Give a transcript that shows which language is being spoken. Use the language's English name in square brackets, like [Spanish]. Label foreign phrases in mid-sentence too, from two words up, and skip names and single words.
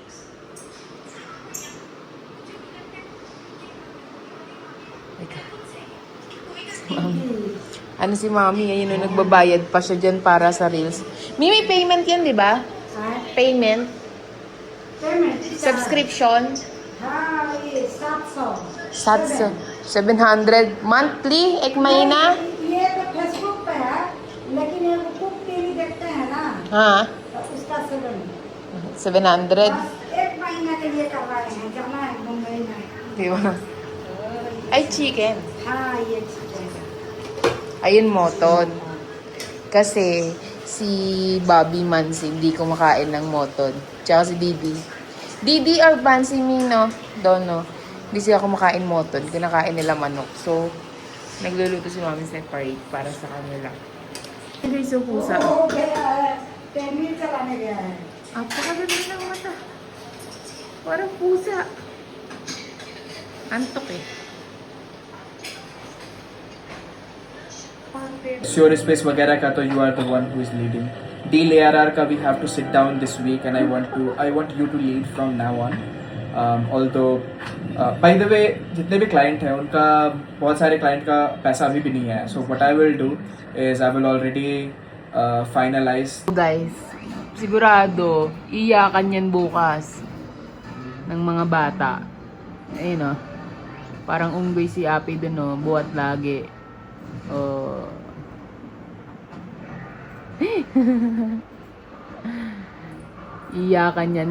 [Filipino] Ano si Mami, ayun yung nagbabayad pa siya dyan para sa Reels. May payment yan, di ba? [English] Payment? Subscription? [Hindi] ये 700 700 monthly, एक महीना? ये तो फेसबुक पे है, लेकिन ये कुक टीवी देखते हैं ना, हाँ, तो उसका 700. बस 1 महीना के लिए करवाए हैं, जाना है मुंबई में। [Filipino] Di ba? Ay, chicken. [Hindi] हाँ ये चीजें हैं। [Filipino] Ayun, moton. Kasi si Bobby Mansi hindi kumakain ng moton. Tsaka si Didi. Didi or Bansi Mino, dono. Hindi siya kumakain moton. Kinakain nila manok. So, nagluluto si Mami separate para sa kanila. Ito yung pusa. [Hindi] वो ट्रेनिंग चलाने गया है। [Filipino] Apakaganda ng mata. Parang pusa. Antok eh. [English] Sure space [Hindi] वगैरह का तो [English] you are the one who is leading. deal ARR का we have to sit down this week and I want you to lead from now on. Although by the way [Hindi] जितने भी client हैं उनका बहुत सारे client का पैसा अभी भी नहीं है. [English] So what I will do is I will already finalize. [Filipino] Guys, sigurado, iyakan yan bukas ng mga bata. Ayun o. Parang unggoy si Api dun o. Buhat lagi. Oh. Iyakan yan.